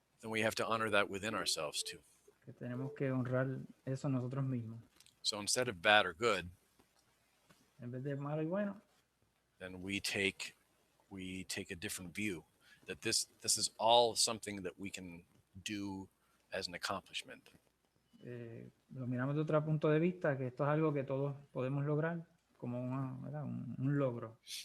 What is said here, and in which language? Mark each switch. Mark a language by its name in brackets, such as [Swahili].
[English] Then we have to honor that within ourselves too. [Spanish] que tenemos que honrar eso nosotros mismos. [English] So instead of bad or good, [Spanish] En vez de malo y bueno, [English] then we take a different view that this is all something that we can do as an accomplishment. [Spanish] lo miramos de otro punto de vista, que esto es algo que todos podemos lograr como un logro.